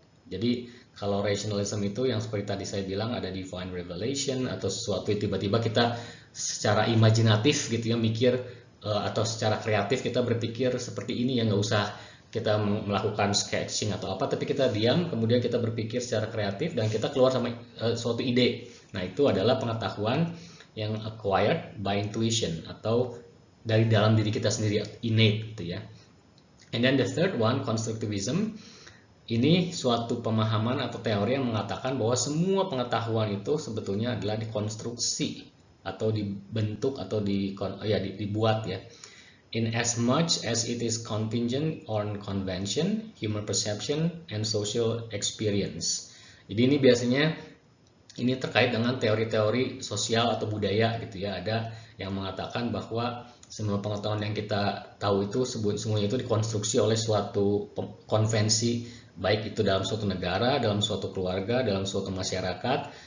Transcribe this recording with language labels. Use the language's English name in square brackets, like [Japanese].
[Indonesian] Jadi kalau rationalism itu yang seperti tadi saya bilang ada divine revelation atau sesuatu tiba-tiba kita secara imajinatif gitu ya mikir, atau secara kreatif kita berpikir seperti ini ya, nggak usah kita melakukan sketching atau apa, tapi kita diam kemudian kita berpikir secara kreatif dan kita keluar sama suatu ide. Nah, itu adalah pengetahuan yang [English] acquired by intuition [Indonesian] atau dari dalam diri kita sendiri, innate gitu ya. [English] And then the third one, constructivism. [Indonesian] Ini suatu pemahaman atau teori yang mengatakan bahwa semua pengetahuan itu sebetulnya adalah dikonstruksi atau dibentuk atau dibuat ya. [English] In as much as it is contingent on convention, human perception, and social experience. [Indonesian] Jadi ini biasanya ini terkait dengan teori-teori sosial atau budaya gitu ya. Ada yang mengatakan bahwa semua pengetahuan yang kita tahu itu semuanya itu dikonstruksi oleh suatu konvensi, baik itu dalam suatu negara, dalam suatu keluarga, dalam suatu masyarakat.